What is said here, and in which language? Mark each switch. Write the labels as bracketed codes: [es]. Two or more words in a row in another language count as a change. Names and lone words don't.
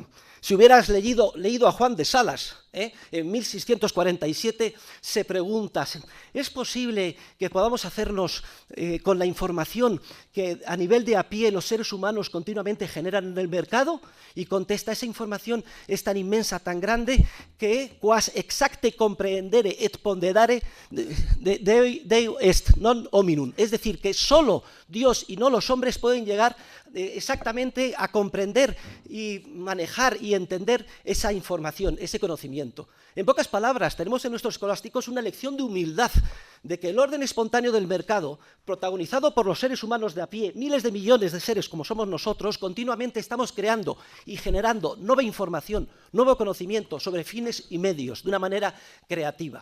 [es] Si hubieras leído a Juan de Salas, en 1647, se pregunta, ¿es posible que podamos hacernos con la información que a nivel de a pie los seres humanos continuamente generan en el mercado? Y contesta, esa información es tan inmensa, tan grande, que [la] quas exacte comprehendere et ponderare Deo est, non hominum. [es] Es decir, que solo Dios y no los hombres pueden llegar exactamente a comprender y manejar y entender esa información, ese conocimiento. En pocas palabras, tenemos en nuestros escolásticos una lección de humildad, de que el orden espontáneo del mercado, protagonizado por los seres humanos de a pie, miles de millones de seres como somos nosotros, continuamente estamos creando y generando nueva información, nuevo conocimiento sobre fines y medios, de una manera creativa.